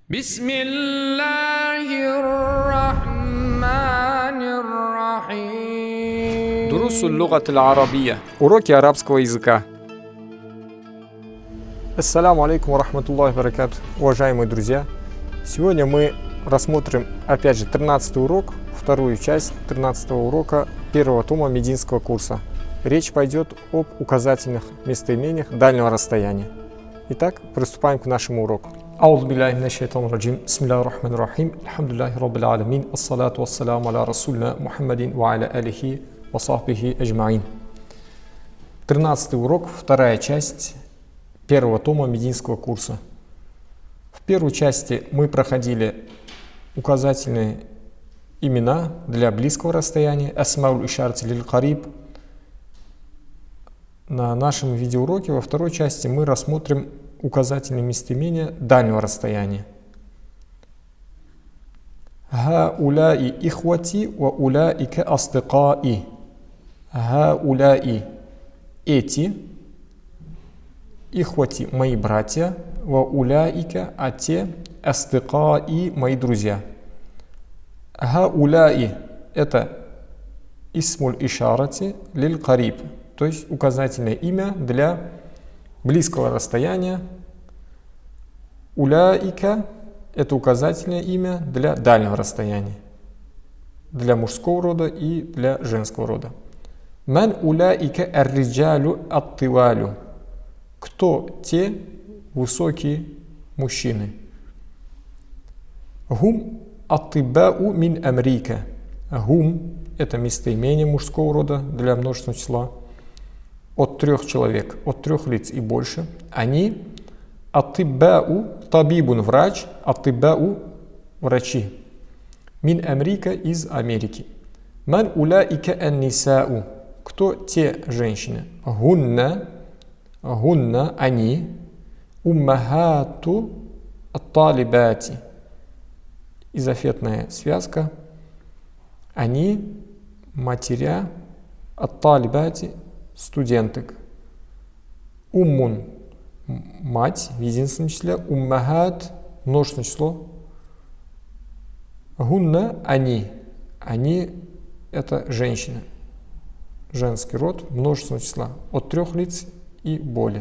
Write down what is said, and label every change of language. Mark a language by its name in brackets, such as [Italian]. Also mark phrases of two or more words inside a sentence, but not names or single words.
[Arabic] بسم الله الرحمن الرحيم. دروس اللغة العربية. [Russian] Уроки арабского языка. [Arabic] السلام عليكم ورحمة الله وبركاته. [Russian] Уважаемые друзья, сегодня мы рассмотрим опять же 13 урок, вторую часть 13 урока первого тома мединского курса. Речь пойдет об указательных местоимениях дальнего расстояния. Итак, приступаем к нашему уроку. [Arabic] أعوذ بالله من الشيطان الرجيم بسم الله الرحمن الرحيم الحمد لله رب العالمين الصلاة والسلام على رسولنا محمد وعلى آله وصحبه أجمعين. [Russian] 13 урок, вторая часть первого тома мединского курса. В первой части мы проходили указательные имена для близкого расстояния, [Arabic] أسماء الإشارة للقريب. [Russian] На нашем видеоуроке во второй части мы рассмотрим указательные местоимения дальнего расстояния. [Arabic] هؤلاء إخوتي وأولئك أصدقائي. [Russian] Ха-уляи эти, ихвати мои братья, [Arabic] وأولئك [Russian] а те, астыкаи мои друзья. [Arabic] Ха-уляи это اسم الإشارة للقريب, [Russian] то есть указательное имя для близкого расстояния. Уляика – это указательное имя для дальнего расстояния, для мужского рода и для женского рода. [Arabic] من أولئك الرجال الطوال. [Russian] Кто те высокие мужчины? [Arabic] هم الأطباء من أمريكا. [Russian] Гум – это местоимение мужского рода для множественного числа. От 3 человек, от 3 лиц и больше, они аттибау, табибун врач, аттибау врачи. [Arabic] من أمريكا [Russian] из Америки. [Arabic] من أولئك النساء. [Russian] Кто те женщины? [Arabic] هنّ، هنّ [Russian] они, [Arabic] أمهات الطالبات. [Russian] Изофетная связка. Они матеря ат-талибати студенток. Уммун мать в единственном числе, уммахат множественное число. Гунна они это женщины, женский род множественного числа от 3 лиц и более.